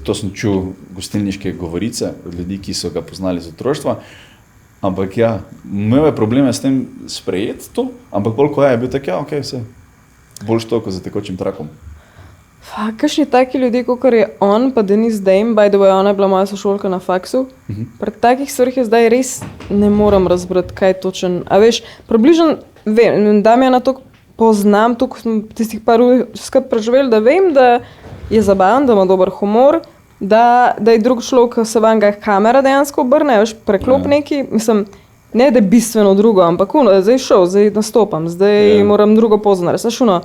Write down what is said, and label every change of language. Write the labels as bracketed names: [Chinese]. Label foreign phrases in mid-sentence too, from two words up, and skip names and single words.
[Slovenian] To sem čul gostilniške govorice od ljudi, ki so ga poznali iz otroštva. Ampak ja, imel je probleme s tem sprejeti to, ampak bolj ko je bil tak, ja, ok, vse. Boljš to, kot za tekočim trakom. Kakšni taki ljudje, kot je on, pa Denise Dame, [English] by the way, [Slovenian] ona je bila moja sošolka na faksu. Pri takih stvarih je zdaj res ne morem razbrati, kaj je točen. A veš, približno vem, Damjana to poznam, toliko smo tistih par ur skupaj preživeli, da vem, da je zabaven, da ima dober humor, da je drug človek, se vam ga kamera dejansko obrne, veš, preklop neki, mislim, ne da je bistveno drugo, ampak zdaj šel, zdaj nastopam, zdaj moram drugo poznati, veš,